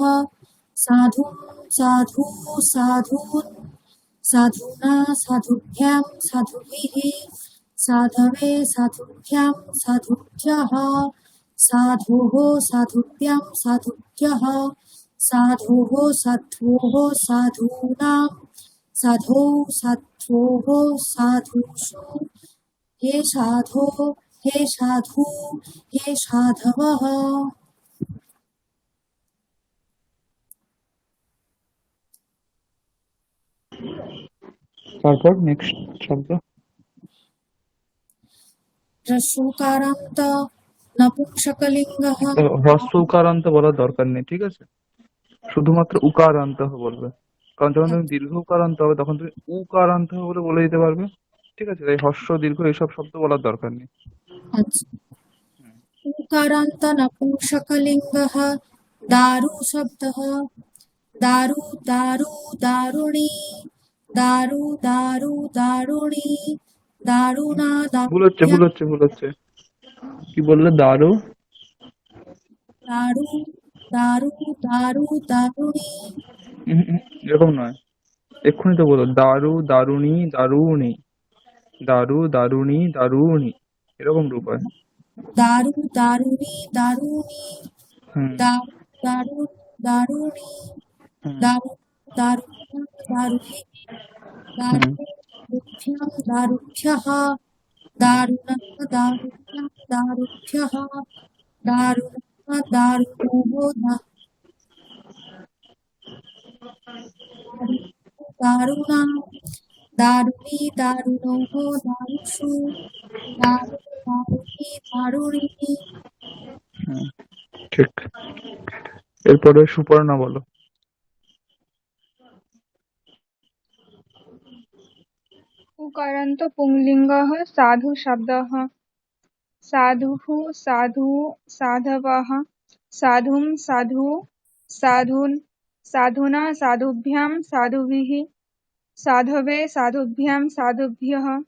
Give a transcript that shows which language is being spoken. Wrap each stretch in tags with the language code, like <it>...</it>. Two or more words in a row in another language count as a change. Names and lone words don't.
<sa>साधु साधु साधून् साधूना साधुभ्यां साधुभिः साधवे साधुभ्यां साधुभ्यः साधोः साधुभ्यां साधुभ्यः साधोः साध्वोः साधूनां साधौ साध्वोः साधुषु हे साधो हे साधु हे साधवः।</sa> <bn>তারপর নেক্সট শব্দ।</bn> <sa>ह्रस्वकारान्त नपुंसकलिङ्गः</sa> <bn>হ্রস্ব উকারান্ত বলার দরকার নেই, ঠিক আছে? শুধুমাত্র উকারান্ত বলবে, কারণ যখন তুমি দীর্ঘ উকারান্ত হবে তখন তুমি উকারান্ত বলে বলে দিতে পারবে, ঠিক আছে? তাই হর্ষ দীর্ঘ এইসব শব্দ বলার দরকার নেই।</bn> <sa>उकारान्त नपुंसकलिङ्गः दारु शब्दः दारु दारु दारुणी दारु दारु दारुणी दारुणा दारुभ्यां</sa> <bn>ভুল হচ্ছে কি বললে? দারু</bn> <sa>दारु दारु दारु दारुणी</sa> <bn>এরকম নয়, এক্ষুনি তো বলো</bn> <sa>দারু দারুণী দারুণী, দারু দারুণী দারুণী,</sa> <bn>এরকম রূপ হয়।</bn> <sa>दारु दारुणी दारुणी হুম दारु दारु दारुणी হুম दारु दारुभ्यां दारुणे হুম दारुभ्यां दारुभ्यः दारुणः दारुभ्यां दारुभ्यः दारुणः दारुणो दारुणा दारुणी दारुणोः दारुषु दारु दारुणी दारुणी</sa> <bn>হুম, ঠিক। এরপরে সুপর্ণা বলো।</bn> <sa>उकारान्त पुंलिङ्गः साधु शब्दः साधुः साधु साधवः साधुं साधु साधून् साधुना साधुभ्यां साधुभिः साधवे साधुभ्यां साधुभ्यः</sa>